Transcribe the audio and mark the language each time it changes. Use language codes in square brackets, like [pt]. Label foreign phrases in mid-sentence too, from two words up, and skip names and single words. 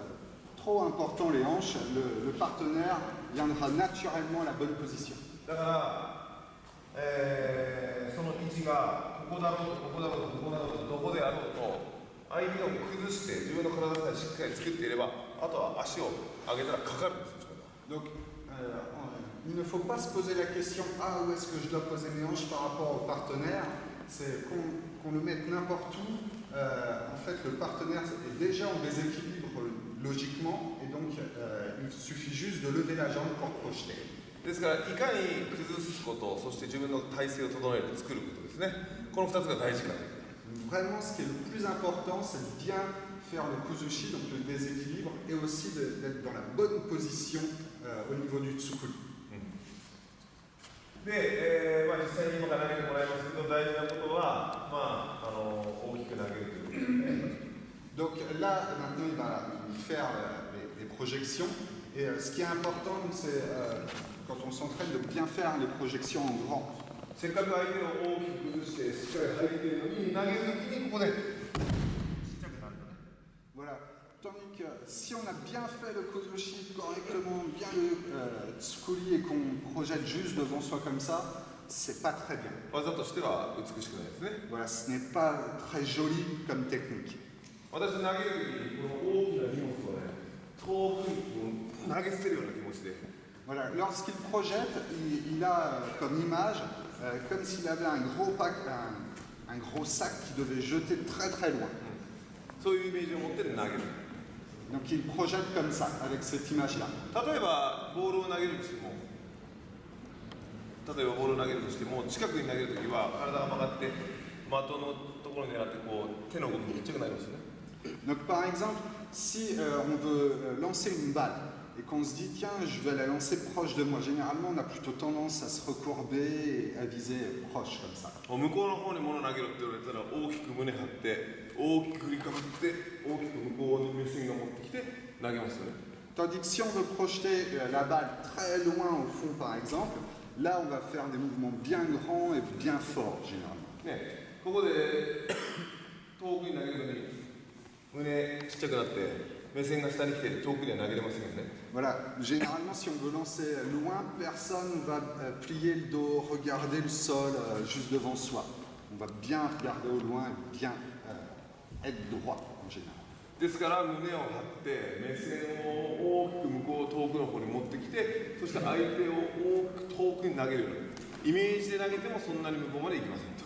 [fr] les hanches, le partenaire viendra naturellement à la bonne position. [ja] だから、その位置がここだろうとここだろうとここだろうとどこであろうと相手を崩して自分の体さえしっかり作っていればあとは足を上げたらかかるんですよ。 [fr] Donc, il ne faut pas se poser la question « Ah, où est-ce que je dois poser mes hanches par rapport au partenaire ?» C'est qu'on le mette n'importe où. En fait, le partenaire est déjà en déséquilibre logiquement et donc il suffit juste de lever la jambe pour projeter. [ja] ですからいかに崩すことそして自分の体勢を整える作ることですね。この2つが大事かと。 [fr] Vraiment, ce qui est le plus important, c'est de bien faire le kuzushi, donc le déséquilibre, et aussi d'être dans la bonne position au niveau du tsukuri. [ja] で、実際に今から投げてもらいますけど大事なことは、大きく投げるということですね。 [fr] Donc là, maintenant, il va faire les projections. Et ce qui est important, c'est quand on s'entraîne de bien faire les projections en grand. [ja] せっかく相手を大きく崩してしっかり入っているのに投げるときにここでちっちゃくなる。 [fr] Voilà. Tandis que si on a bien fait le kuzushi correctement, bien le tsukuri et qu'on projette juste devant soi comme ça, c'est pas très bien. [ja] 技としては美しくないですね。 [fr] Voilà, ce n'est pas très joli comme technique. [ja] 私投げるときにこの大きな荷物をね遠くに投げ捨てるような気持ちで。 [fr] Voilà, lorsqu'il projette, il a comme image comme s'il avait un gros sac qu'il devait jeter très très loin. [ja] そういうイメージを持って投げる。 [fr] Donc il projette comme ça, avec cette image-là. [ja] 例えばボールを投げるにしても例えばボールを投げるとしても近くに投げるときは体が曲がって的のところに狙ってこう手の動きがちっちゃくなりますよね。 [fr] Donc par exemple, si on veut lancer une balle et qu'on se dit tiens je vais la lancer proche de moi, généralement on a plutôt tendance à se recourber et à viser proche comme ça. [ja] 向こうの方に物を投げろって言われたら大きく胸張って大きく振りかぶって大きく向こうに目線が持ってきて投げますよね。 [fr] Tandis que si on veut projeter la balle très loin au fond par exemple, là on va faire des mouvements bien grands et bien forts généralement. [ja] ね、ここで遠くに投げるのに胸ちっちゃくなって目線が下に来て遠くには投げれませんよね。 [fr] Voilà, généralement si on veut lancer loin, personne ne va plier le dos, regarder le sol juste devant soi. On va bien regarder au loin et bien être droit en général. [ja] ですから胸を張って目線を大きく向こう遠くの方に持ってきてそして相手を大きく遠くに投げるようなイメージで投げてもそんなに向こうまで行きませんと。